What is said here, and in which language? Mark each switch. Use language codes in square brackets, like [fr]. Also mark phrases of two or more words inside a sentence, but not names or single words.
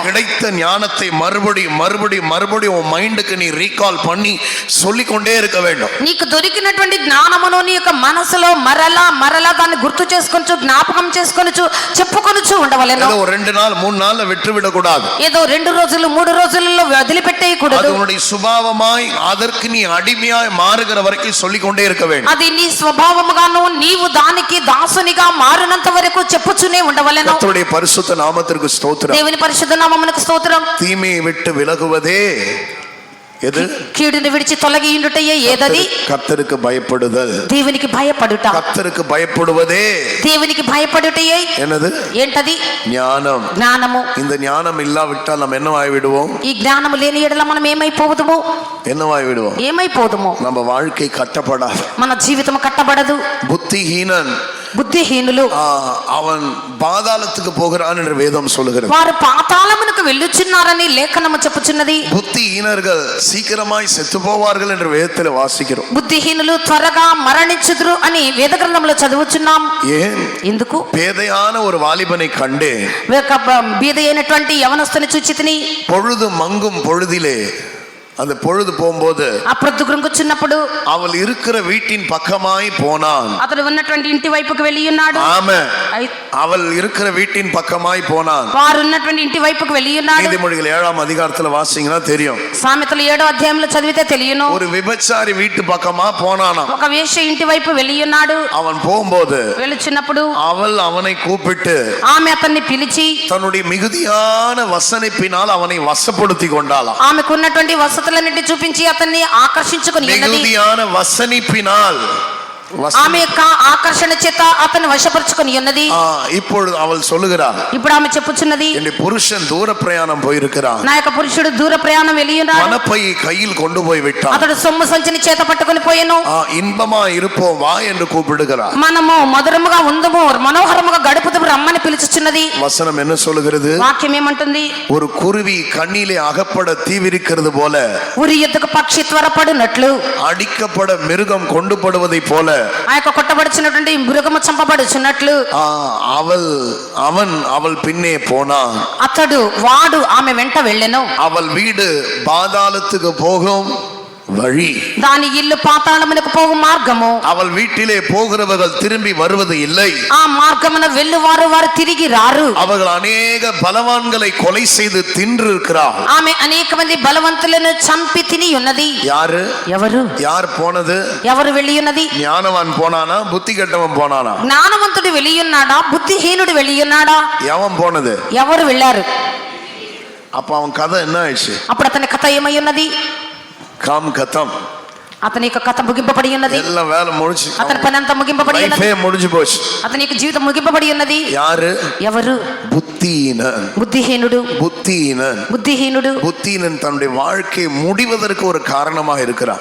[ta] கிடைத்த ஞானத்தை மறுபடியும் உன் மைண்டுக்கு நீ ரீகால் பண்ணி சொல்லிக்கொண்டே இருக்க வேண்டும். [te] నీకు దొరికినటువంటి జ్ఞానమును నీ యొక్క మనసులో మరలా దాన్ని గుర్తు చేసుకొనుచు, జ్ఞాపకం చేసుకొనుచు, చెప్పుకొనుచు ఉండవలెను. [ta] ஏதோ 2 நாள் 3 நாள்ல விட்டுவிட கூடாது. [te] ఏదో 2 రోజులు 3 రోజులలో వదిలిపెట్టేయకూడదు. [ta] அது உன்னுடைய சுபாவமாய் அதற்கு நீ அடிமையாய் மாறுகிற வரைக்கும் சொல்லிக்கொண்டே இருக்க வேண்டும். [te] అది నీ స్వభావముగాను నీవు దానికి దాసునిగా మారినంత వరకు చెప్పుచునే ఉండవలెను. [ta] கர்த்தருடைய பரிசுத்த நாமத்திற்கு ஸ்தோத்திரம். [te] దేవుని పరిశుద్ధ నామమునకు స్తోత్రం. [ta] தீமையை விட்டு விலகுவதே எது? [te] కీడుని విడిచి తొలగియుండుటయే ఏదది? [ta] கர்த்தருக்கு பயப்படுதல். [te] దేవునికి భయపడుట. [ta] கர்த்தருக்கு பயப்படுவதே [te] దేవునికి భయపడుటయే [ta] என்னது? [te] ఏంటది? [ta] ஞானம். [te] జ్ఞానము. [ta] இந்த ஞானம் இல்லாவிட்டால் நம்ம என்னவாய் விடுவோம்? [te] ఈ జ్ఞానము లేని ఎడల మనం ఏమైపోదుము? [ta] என்னவாய் விடுவோம்? [te] ఏమైపోదుము? [ta] நம்ம வாழ்க்கை கட்டப்படாது. [te] మన జీవితం కట్టబడదు. [ta] புத்திஹீனன் [te] బుద్ధిహీనులు [ta] அவன் பாதாளத்துக்கு போகிறான் என்று வேதம் சொல்லுகிறது. [te] వారు పాతాళమునకు వెళ్ళుచున్నారని లేఖనము చెప్పుచున్నది. [ta] புத்திஹீனர்கள் சீக்கிரமாய் செத்து போவார்கள் என்று வேதத்தில் வாசிக்கிறோம். [te] బుద్ధిహీనులు త్వరగా మరణించుదురు అని వేద గ్రంథంలో చదువుచున్నాం. [ta] ஏன்? [te] ఎందుకు? [ta] பேதையான ஒரு வாலிபனை கண்டே, [te] బీద అయినటువంటి యవనస్తుని చూచితిని. [ta] பொழுது மங்கும் பொழுதிலே, அந்த பொழுது போகும்போது [te] ఆ ప్రొద్దు గ్రుంగుచున్నప్పుడు [ta] அவள் இருக்கிற வீட்டின் பக்கமாய் போனான். [te] అతడు ఉన్నటువంటి ఇంటి వైపుకు వెళ్ళి ఉన్నాడు. [ta] ஆமா, அவள் இருக்கிற வீட்டின் பக்கமாய் போனான். [te] వారు ఉన్నటువంటి ఇంటి వైపుకు వెళ్ళి ఉన్నాడు. [ta] நீதிமொழிகள் 7ஆம் அதிகாரத்துல வாசிங்கன்னா தெரியும். [te] సామెతలు 7వ అధ్యాయంలో చదివితే తెలియను. [ta] ஒரு விபச்சாரி வீட்டு பக்கமா போனானா. [te] ఒక వేశ్య ఇంటి వైపు వెళ్ళి ఉన్నాడు. [ta] அவன் போகும்போது [te] వెళ్ళుచున్నప్పుడు [ta] அவள் அவனை கூப்பிட்டு [te] ఆమె అతన్ని పిలిచి [ta] தன்னுடைய மிகுதியான வசனிப்பினால் அவனை வசப்படுத்தி கொண்டாளாம். [te] ఆమెకున్నటువంటి వసతులన్నిటి చూపించి అతన్ని ఆకర్షించుకుని ఉన్నది. [ta] மிகுதியான வசனிப்பினால் [te] ఆమె యొక్క ఆకర్షణ చేత అతన్ని వశపరుచుకొని ఉన్నది. [ta] இப்பொழுது அவள் சொல்லுகிறாள், [te] ఇప్పుడు ఆమె చెప్పుచున్నది, [ta] என் புருஷன் தூர பிரயாணம் போயிருக்கிறான், [te] నా యొక్క పురుషుడు దూర ప్రయాణం వెళ్ళి ఉన్నాడు, [ta] பணப்பையை கையில் கொண்டு போய் விட்டான், [te] అతడు సొమ్ము సంచిని చేత పట్టుకొని పోయెను, [ta] இன்பமா இருப்போம் வா என்று கூப்பிடுகிறார். [te] మనము మధురముగా ఉందము మనోహరముగా గడుపుతూ రమ్మని పిలుచుచున్నది. [ta] வசனம் என்ன சொல்லுகிறது? [te] వాక్యం ఏమంటుంది? [ta] ஒரு குருவி கண்ணிலே அகப்பட தீவிரிக்கிறது போல, [te] ఉరి ఎద్దుకు పక్షి త్వరపడునట్లు, [ta] அடிக்கப்பட மிருகம் கொண்டு படுவதை போல, [te] ఆ యొక్క కొట్టబడుచున్నటువంటి మృగము చంపబడుచున్నట్లు [ta] அவள் பின்னே போனான். [te] వాడు ఆమె వెంట వెళ్ళెను. [ta] அவள் வீடு பாதாளத்துக்கு போகும் வழி, [te] దాని ఇల్లు పాతాళమునకు పోవు మార్గము. [ta] அவள் வீட்டிலே போகிறவர்கள் திரும்பி வருவது இல்லை, [te] ఆ మార్గమున వెళ్ళువారు వారు తిరిగి రారు. [ta] அவர்கள் அநேக பலவான்களை கொலை செய்து தின்றிருக்கிறார். [te] ఆమె అనేక మంది బలవంతులను చంపి తిని ఉన్నది. [ta] யாரு? [te] ఎవరు? [ta] யார் போனது? [te] ఎవరు వెళ్ళి ఉన్నది? [ta] ஞானவான் போனானா, புத்தி கெட்டவன் போனானா? [te] జ్ఞానవంతుడు వెళ్ళి ఉన్నాడా, బుద్ధిహీనుడు వెళ్ళి ఉన్నాడా? [ta] எவன் போனது? [te] ఎవరు వెళ్ళారు? [ta] அப்ப அவன் கதை என்ன ஆயிடுச்சு? [te] అప్పుడు అతని కథ ఏమై ఉన్నది? [hi] काम ख़तम, [te] అతని యొక్క కథ ముగింపబడి ఉన్నది. [ta] எல்லாம் வேலை முடிச்சு, [te] అతని పని అంతా ముగింపబడి ఉన్నది. [ta] லைஃபே முடிஞ்சு போச்சு. [te] అతని యొక్క జీవితం ముగింపబడి ఉన్నది. [ta] யாரு? [te] ఎవరు? [ta] புத்தியீனன். [te] బుద్ధిహీనుడు. [ta] புத்தியீனன். [te] బుద్ధిహీనుడు. [ta] புத்தியீனன் தன்னுடைய வாழ்க்கை முடிவதற்கு ஒரு காரணமாக இருக்கிறார்.